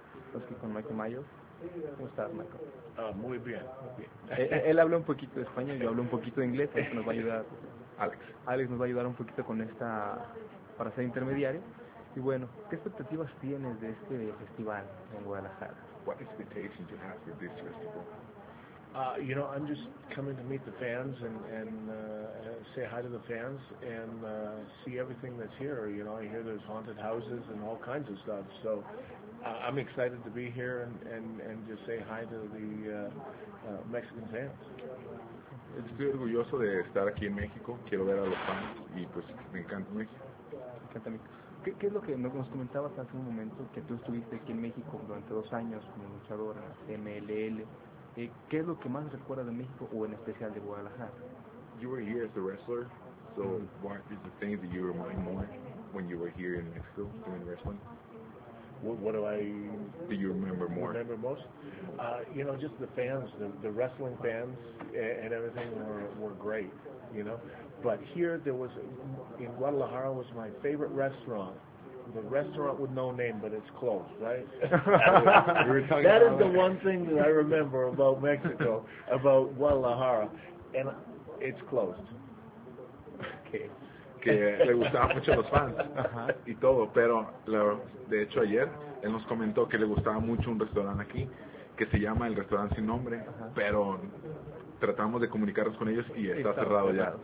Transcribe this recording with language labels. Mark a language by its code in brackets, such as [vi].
[es] Estamos aquí con Michael Myers. ¿Cómo estás, Michael? Muy bien. Él habla un poquito de español, yo hablo un poquito de inglés, eso nos va a ayudar. Alex nos va a ayudar un poquito con esta, para ser intermediario. Y bueno, ¿qué expectativas tienes de este festival en Guadalajara? [en] What expectations do you have for this festival? You know, I'm just coming to meet the fans and say hi to the fans and see everything that's here. You know, I hear there's haunted houses and all kinds of stuff. So I'm excited to be here and just say hi to the Mexican fans. [es] Estoy orgulloso de estar aquí en México. Quiero ver a los fans y pues me encanta México. Me encanta México. ¿Qué es lo que nos comentabas hace un momento? Que tú estuviste aquí en México durante 2 años como luchadora, MLL. ¿Qué es lo que más recuerda de México o en especial de Guadalajara? [en] You were here as a wrestler, so what is the thing that you remind more when you were here in Mexico doing wrestling? What do you remember more? Remember most? You know, just the fans, the wrestling fans and everything were great, you know. But here there was, in Guadalajara was my favorite restaurant. The restaurant with no name, but it's closed, right? That is the one thing that I remember about Mexico, about Guadalajara, and it's closed. Okay. [es] Que le gustaban mucho los fans y todo, pero de hecho ayer él nos comentó que le gustaba mucho un restaurante aquí que se llama el restaurante sin nombre, pero tratamos de comunicarnos con ellos y está cerrado ya.